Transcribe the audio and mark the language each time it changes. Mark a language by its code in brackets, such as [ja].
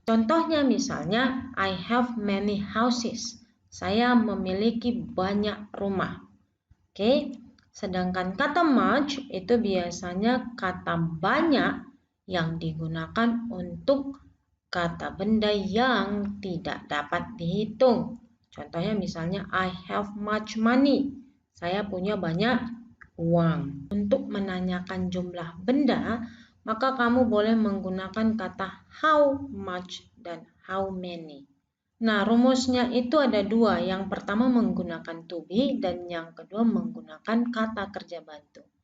[id] Contohnya misalnya [en] I have many houses. [id] Saya memiliki banyak rumah. Oke. Sedangkan kata much itu biasanya kata banyak yang digunakan untuk kata benda yang tidak dapat dihitung. Contohnya misalnya [en] I have much money. [id] Saya punya banyak uang. Untuk menanyakan jumlah benda, maka kamu boleh menggunakan kata how much dan how many. Nah, rumusnya itu ada dua. Yang pertama menggunakan to be dan yang kedua menggunakan kata kerja bantu.